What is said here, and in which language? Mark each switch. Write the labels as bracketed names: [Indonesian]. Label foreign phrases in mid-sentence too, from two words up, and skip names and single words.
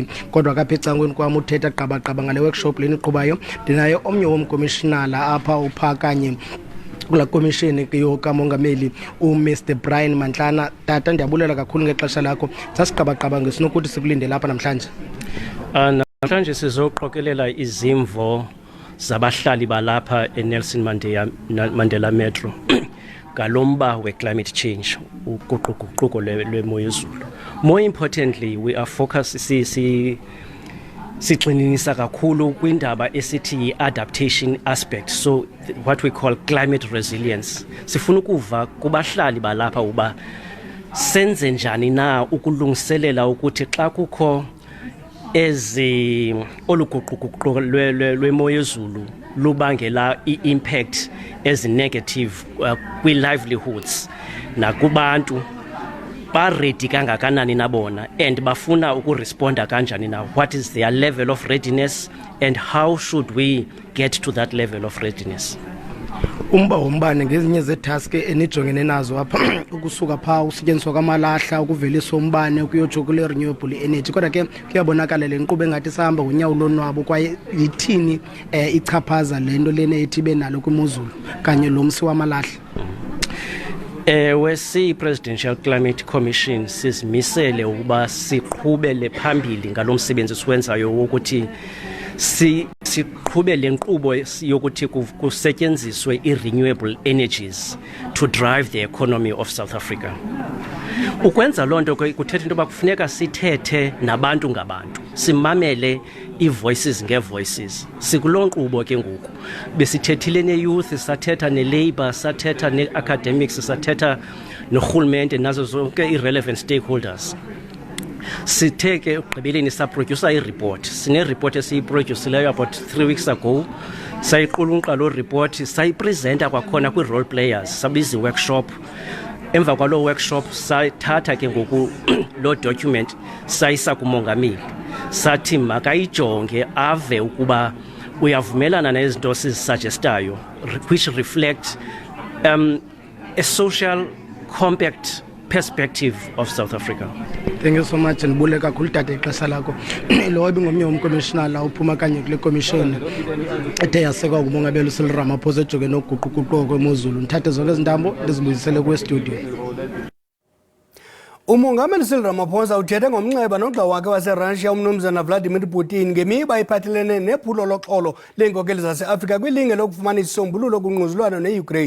[Xhosa] Kodwa kapha ecangweni kwam uthetha gqabagqaba ngale workshop leni iqhubayo ndinaye omnye womkomishinala apha uphakanye kula komishini yokamongameli uMr Brian Mantlana. Tata ndiyabulela kakhulu ngexesha lakho. Sasiqabaqaba ngesinokuthi sikulindele lapha namhlanje. Namhlanje sizoqokelela izimvo zabahlali balapha eNelson Mandela Metro ngalomba we- [English] climate change, [Xhosa] uguquguquko lwemozulu. [English] More importantly, we are focused [Xhosa] sigxininisa kakhulu kwindaba esithi [English] adaptation aspect, so what we call climate resilience. [Xhosa] Sifuna ukuva kubahlali balapha uba senze njani na ukulungiselela ukuthi xa kukho oluguquguquko lwemozulu lubangela i-impact ezi-negative kwi-livelihoods nakubantu ba-ready kangakanani nabona and bafuna ukuresponda kanjani na, [English] what is their level of readiness and how should we get to that level of readiness. [Xhosa] Umba wombane ngezinye zetask enijongene nazo apha ukusuka phaa usetyenziswa kwamalahla ukuvelisa umbane ukuyotsho kule [English] renewable energy. [Xhosa] Kodwa ke kuyabonakala le nkqubo engathi sahamba ngonyawo lonwabo kwaye yithini ichaphaza le nto lena ethi ibe nalo kwimozulu kanye lo msi wamalahla. We si-Presidential Climate Commission sizimisele ukuba siqhubele phambili ngalo msebenzi siwenzayo wokuthi siqhube le nkqubo yokuthi kusetyenziswe i- [English] renewable energies to drive the economy of South Africa. [Xhosa] Ukwenza loo nto kuthetha into yoba kufuneka sithethe nabantu ngabantu, simamele ii-voices ngee-voices. Sikuloo nkqubo ke ngoku besithethile ne-youth, sathetha ne-labour, sathetha ne-academics, sathetha norhulumente nazo zonke ii- [English] relevant stakeholders. [Xhosa] Sithe ke ekugqibeleni saproducer i-report. Sine-report esiyiproducileyo [English] about 3 weeks ago. [Xhosa] Sayiqulunqa loo report, sayipresenta kwakhona kwii-role players, sabiza i-workshop. Emva kwaloo workshop sathatha ke ngoku loo document sayisa kumongameli. Sathi makayijonge ave ukuba uyavumelana nezinto sizisuggestayo, [English] which reflect a social compact perspective of South Africa. Thank you so much, and [Xhosa] ndibule kakhulu tata ixesha lakho. Lo ibingomnye umcommissioner uphuma kanye kule commission ethe yasekwa ngumongameli Cyril Ramaphosa ejongene noguquguquko kwemozulu. Ndithathe zonke izintambo ndizibuyisele kwe-studio. Umongameli Cyril Ramaphosa uthethe ngomnxeba nogxa wakhe waseRussia umnumzana Vladimir Putin ngemiba iphathelene nephulo loxolo leenkokeli zase-Afrika kwilinge lokufumana isisombululo kungquzulwano ne-Ukraine.